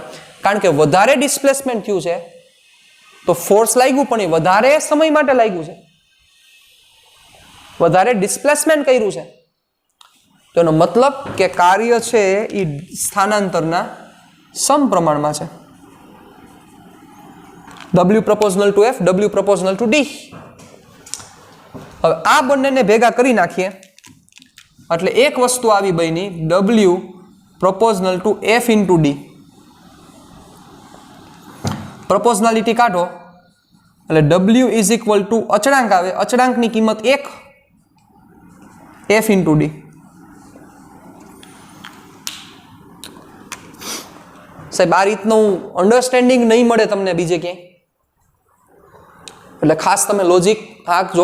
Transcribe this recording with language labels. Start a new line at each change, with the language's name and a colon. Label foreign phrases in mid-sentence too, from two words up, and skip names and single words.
Gujarati: કારણ કે વધારે ડિસ્પ્લેસમેન્ટ થયું છે તો ફોર્સ લાગ્યું પણ એ વધારે સમય માટે લાગ્યું છે, વધારે ડિસ્પ્લેસમેન્ટ કર્યું છે. તો એનો મતલબ કે કાર્ય છે એ સ્થાનાંતરના સમપ્રમાણમાં છે.
English: W proportional to F, W proportional to D.
Gujarati: હવે આ બંનેને ભેગા કરી નાખીએ એટલે એક વસ્તુ આવી બની
English: W proportional to F into D.
Gujarati: પ્રોપોર્શનાલિટી કાઢો એટલે
English: W is equal to
Gujarati: અચળાંક આવે, અચળાંકની કિંમત 1
English: F into D.
Gujarati: સાહેબ આ રીતનું અન્ડરસ્ટેન્ડિંગ નહીં મળે તમને બીજે ક્યાંય, એટલે ખાસ તમે લોજિક હાંકજો.